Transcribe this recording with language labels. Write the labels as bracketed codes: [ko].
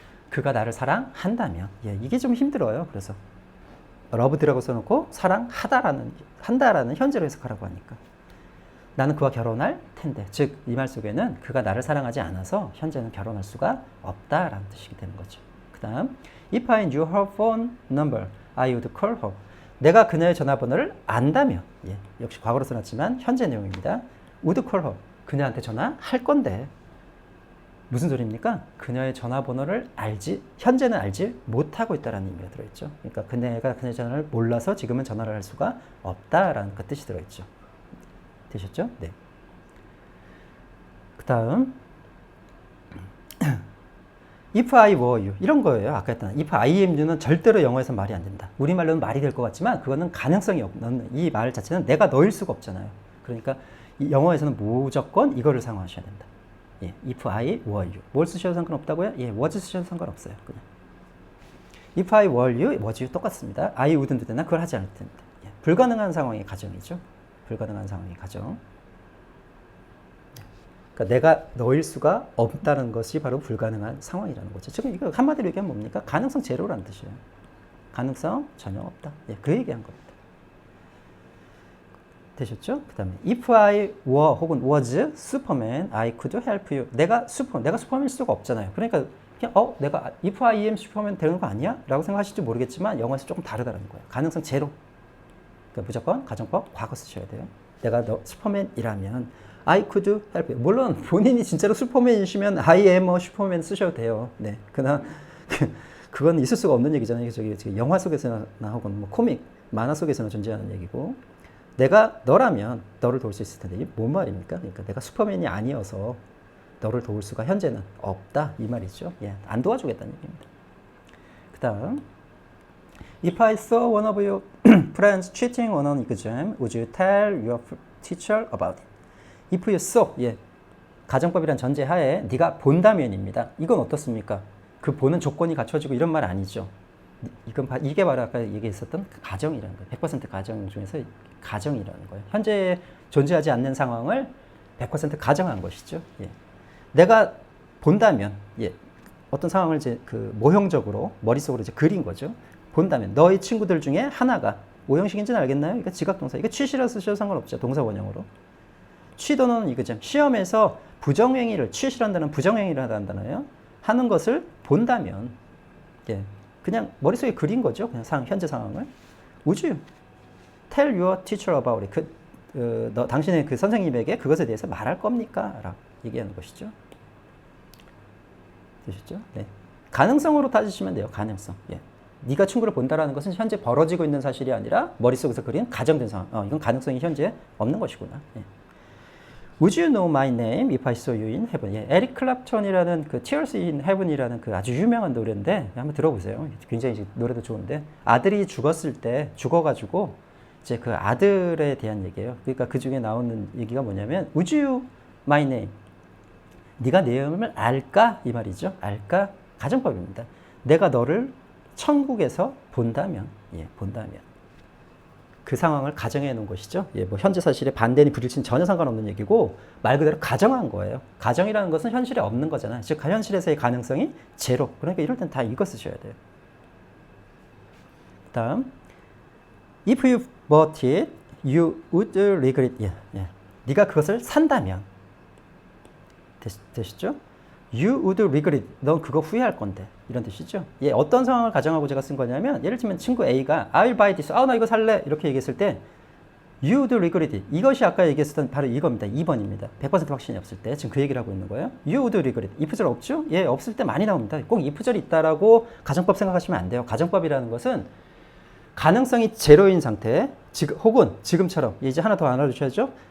[ko] 그가 나를 사랑한다면 예, 이게 좀 힘들어요. 그래서 러브드라고 써놓고 한다라는 현재로 해석하라고 하니까 나는 그와 결혼할 텐데 즉 이 말 속에는 그가 나를 사랑하지 않아서 현재는 결혼할 수가 없다라는 뜻이 되는 거죠. [en] 그 다음 If I knew her phone number, I would call her. [ko] 내가 그녀의 전화번호를 안다면 예, 역시 과거로 써놨지만 현재 내용입니다. [en] would call her. [ko] 그녀한테 전화할 건데 무슨 소리입니까? 그녀의 전화번호를 현재는 알지 못하고 있다는 의미가 들어있죠. 그러니까 그녀가 그녀의 전화를 몰라서 지금은 전화를 할 수가 없다라는 그 뜻이 들어있죠. 되셨죠? 네. 그 다음 [en] If I were you [ko] 이런 거예요. 아까 했던 [en] If I am you [ko] 는 절대로 영어에서 말이 안 된다. 우리말로는 말이 될 것 같지만 그거는 가능성이 없는 이 말 자체는 내가 너일 수가 없잖아요. 그러니까 영어에서는 무조건 이거를 사용하셔야 된다. [en] 예, if I were you. [ko] 뭘 쓰셔도 상관없다고요? 예, was 쓰셔도 상관없어요. 그냥. [en] if I were you, was you [ko] 똑같습니다. [en] I wouldn't do that. [ko] 그걸 하지 않을 텐데. 예, 불가능한 상황의 가정이죠. 불가능한 상황의 가정. 그러니까 내가 너일 수가 없다는 것이 바로 불가능한 상황이라는 거죠. 지금 이거 한마디로 얘기하면 뭡니까? 가능성 제로라는 뜻이에요. 가능성 전혀 없다. 예, 그 얘기한 겁니다. 되셨죠? 그 다음에 [en] if I were 혹은 was Superman, I could help you. [ko] 내가 슈퍼맨일 수가 없잖아요. 그러니까 그냥 내가 [en] if I am Superman [ko] 되는 거 아니야? 라고 생각하실지 모르겠지만 영어에서 조금 다르다는 거예요. 가능성 제로. 그러니까 무조건 가정법 과거 쓰셔야 돼요. 내가 너 슈퍼맨이라면 [en] I could help you. [ko] 물론 본인이 진짜로 슈퍼맨이시면 [en] I am a Superman [ko] 쓰셔도 돼요. 네, 그러나 그건 있을 수가 없는 얘기잖아요. 저기 영화 속에서나 혹은 뭐 코믹, 만화 속에서나 존재하는 얘기고. 내가 너라면 너를 도울 수 있을 텐데 이게 뭔 말입니까? 그러니까 내가 슈퍼맨이 아니어서 너를 도울 수가 현재는 없다 이 말이죠. 예, 안 도와주겠다는 얘기입니다. [en] 그 다음 If I saw one of your friends cheating on an exam, would you tell your teacher about it? If you saw, [ko] 예, 가정법이란 전제하에 네가 본다면입니다. 이건 어떻습니까? 그 보는 조건이 갖춰지고 이런 말 아니죠. 이게 바로 아까 얘기했었던 가정이라는 거예요. 100% 가정 중에서 가정이라는 거예요. 현재 존재하지 않는 상황을 100% 가정한 것이죠. 예. 내가 본다면, 예, 어떤 상황을 이제 그 모형적으로 머릿속으로 이제 그린 거죠. 본다면 너희 친구들 중에 하나가 오형식인지는 알겠나요? 이거 지각동사. 이거 취시라 쓰셔도 상관없죠. 동사 원형으로. 취도는 이거죠. 시험에서 부정행위를 취시한다는 부정행위를 한다나요? 하는 것을 본다면, 예, 그냥 머릿속에 그린 거죠. 그냥 현재 상황을. [en] Would you tell your teacher about it? [ko] 당신의 그 선생님에게 그것에 대해서 말할 겁니까? 라고 얘기하는 것이죠. 되셨죠? 네. 가능성으로 따지시면 돼요. 가능성. 예. 네가 친구를 본다라는 것은 현재 벌어지고 있는 사실이 아니라 머릿속에서 그린 가정된 상황. 이건 가능성이 현재 없는 것이구나. 예. [en] Would you know my name if I saw you in heaven? [ko] 예, 에릭 클랩턴이라는 그 Tears in Heaven이라는 그 아주 유명한 노래인데 한번 들어보세요. 굉장히 노래도 좋은데 아들이 죽어가지고 이제 그 아들에 대한 얘기예요. 그러니까 그 중에 나오는 얘기가 뭐냐면 [en] Would you my name? [ko] 네가 내 이름을 알까? 이 말이죠. 알까? 가정법입니다. 내가 너를 천국에서 본다면, 예, 본다면. 그 상황을 가정해 놓은 것이죠. 예, 뭐 현재 사실에 반대니 불일치는 전혀 상관없는 얘기고 말 그대로 가정한 거예요. 가정이라는 것은 현실에 없는 거잖아요. 즉 현실에서의 가능성이 제로. 그러니까 이럴 땐 다 이거 쓰셔야 돼요. [en] 다음 If you bought it, you would regret it. [ko] 예, 예. 네가 그것을 산다면 되시죠? [en] You would regret it. [ko] 넌 그거 후회할 건데. 이런 뜻이죠. 예, 어떤 상황을 가정하고 제가 쓴 거냐면 예를 들면 친구 A가 [en] I'll buy this. [ko] 나 이거 살래. 이렇게 얘기했을 때 [en] You would regret it. [ko] 이것이 아까 얘기했었던 바로 이겁니다. 2번입니다. 100% 확신이 없을 때 지금 그 얘기를 하고 있는 거예요. [en] You would regret it. [ko] if절 없죠? 예, 없을 때 많이 나옵니다. 꼭 if절이 있다라고 가정법 생각하시면 안 돼요. 가정법이라는 것은 가능성이 제로인 상태 혹은 지금처럼 이제 하나 더 알아두셔야죠.